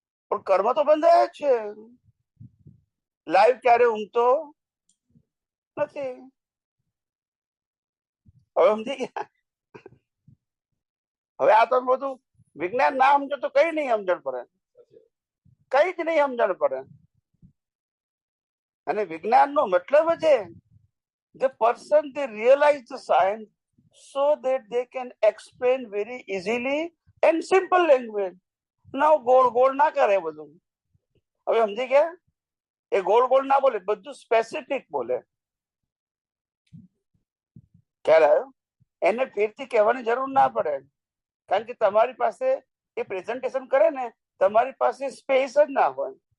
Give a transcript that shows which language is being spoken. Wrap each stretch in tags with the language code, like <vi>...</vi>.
<gu>પણ કર્મ તો બંધાય જ છે. લાઈવ ક્યારે ઊંઘતો નથી. હવે સમજી ગયા? હવે આ તો બધું વિજ્ઞાન ના સમજો તો કઈ નહીં સમજણ પડે, કઈ જ નહીં સમજણ પડે. અને વિજ્ઞાન નો મતલબ છે</gu> <en>the person they realize the science so that they can explain very easily and simple language.</en> <gu>now ગોળ ગોળ ના કરે બધું. હવે સમજી ગયા? એ ગોળ ગોળ ના બોલે, બધું સ્પેસિફિક બોલે. ખ્યાલ આવ્યો? એને ફેરથી કહેવાની જરૂર ના પડે, કારણ કે તમારી પાસે એ પ્રેઝન્ટેશન કરે ને, તમારી પાસે સ્પેસ જ ના હોય.</gu>